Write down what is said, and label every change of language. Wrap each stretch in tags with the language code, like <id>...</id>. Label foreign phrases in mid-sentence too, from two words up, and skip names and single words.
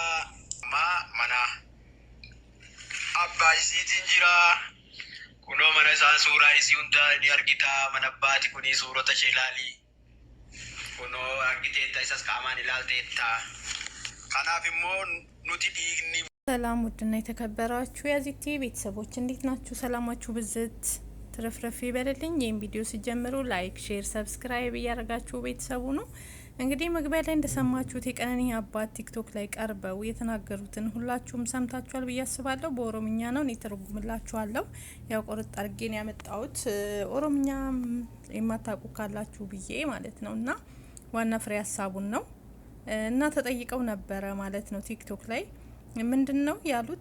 <om>mana abbaa isiitiin jira. Kunoo mana isaan suuraa isii hunda ni argita. Mana abbaati kuni suurota ishee ilaali. Kunoo argiteetta isas qaamaan ilaalteetta. Kanaaf immoo nuti dhiigni</om> <am>ሰላም ውድና የተከበራችሁ የዚቲ ቤተሰቦች እንዴት ናችሁ? ሰላማችሁ ብዝት ትረፍረፍ ይበልልኝ። ይህን ቪዲዮ ሲጀምሩ</am> <en>like, share, subscribe</en> <am>እያደረጋችሁ ቤተሰቡ ነው። እንግዲህ መግቢያ ላይ እንደሰማችሁት የቀነኒ አባት ቲክቶክ ላይ ቀርበው የተናገሩትን ሁላችሁም ሰምታችኋል ብዬ አስባለሁ። በኦሮምኛ ነው እኔ ተርጉምላችኋለሁ። ያው ቆርጥ አድርጌ ነው ያመጣሁት ኦሮምኛ የማታውቁ ካላችሁ ብዬ ማለት ነውና ዋና ፍሬ ሀሳቡን ነው እና ተጠይቀው ነበረ ማለት ነው ቲክቶክ ላይ ምንድነው ያሉት?</am>